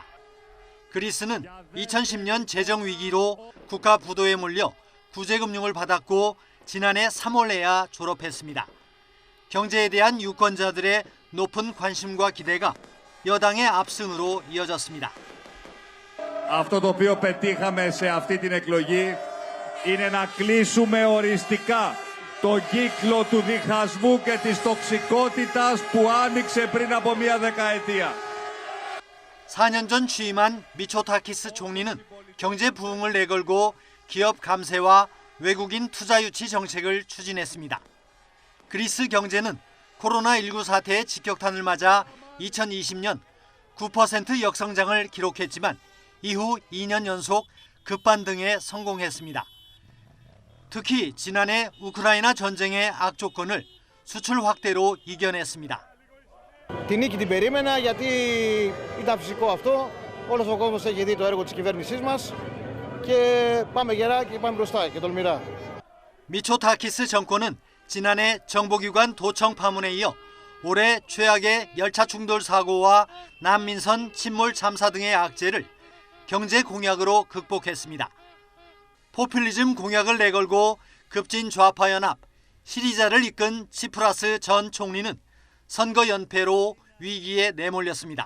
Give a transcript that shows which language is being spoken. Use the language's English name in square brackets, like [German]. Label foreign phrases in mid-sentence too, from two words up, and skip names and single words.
[Korean] 그리스는 2010년 재정위기로 국가 부도에 몰려 구제금융을 받았고 지난해 3월에야 졸업했습니다. 경제에 대한 유권자들의 높은 관심과 기대가 여당의 압승으로 이어졌습니다. [Greek] Αυτό το οποίο πετύχαμε σε αυτή την εκλογή είναι να κλείσουμε οριστικά το κύκλο του διχασμού και της τοξικότητας που άνοιξε πριν από μία δεκαετία. [Korean] 4년 전 취임한 미초타키스 총리는 경제 부흥을 내걸고 기업 감세와 외국인 투자 유치 정책을 추진했습니다. 그리스 경제는 코로나19 사태의 직격탄을 맞아 2020년 9% 역성장을 기록했지만 이후 2년 연속 급반등에 성공했습니다. 특히 지난해 우크라이나 전쟁의 악조건을 수출 확대로 이겨냈습니다. [Greek] Την νίκη την περίμενα γιατί ήταν φυσικό αυτό. Όλος ο κόσμος έχει δει το έργο της κυβέρνησής μας και πάμε γερά και πάμε μπροστά και τολμηρά. [Korean] 미초타키스 정권은 지난해 정보기관 도청 파문에 이어 올해 최악의 열차 충돌 사고와 난민선 침몰 참사 등의 악재를 경제 공약으로 극복했습니다. 포퓰리즘 공약을 내걸고 급진 좌파 연합 시리자를 이끈 치프라스 전 총리는 선거 연패로 위기에 내몰렸습니다.